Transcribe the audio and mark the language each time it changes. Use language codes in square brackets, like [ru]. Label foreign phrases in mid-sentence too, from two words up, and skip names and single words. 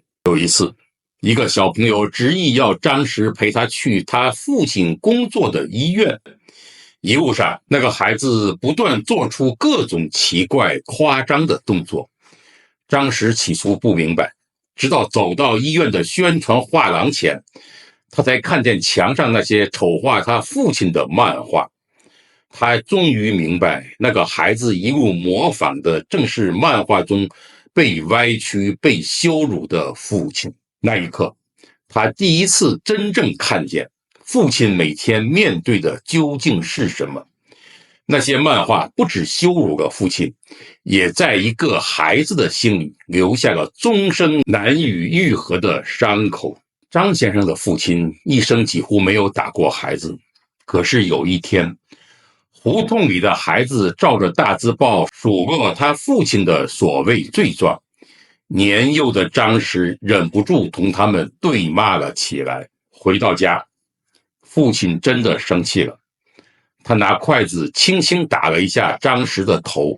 [zh] 有一次，一個小朋友執意要張石陪他去他父親工作的醫院。一路上，那個孩子不斷做出各種奇怪誇張的動作。張石起初不明白，直到走到醫院的宣傳畫廊前，他才看見牆上那些醜化他父親的漫畫。他終於明白，那個孩子一路模仿的正是漫畫中被歪曲、被羞辱的父親。那一刻，他第一次真正看見父親每天面對的究竟是什麼。那些漫畫不只羞辱了父親，也在一個孩子的心裡留下了終生難以愈合的傷口。張先生的父親一生幾乎沒有打過孩子，可是有一天，胡同裡的孩子照着大字報數落他父親的所謂罪狀，年幼的張石忍不住同他們對罵了起來。回到家，父親真的生氣了，他拿筷子輕輕打了一下張石的頭。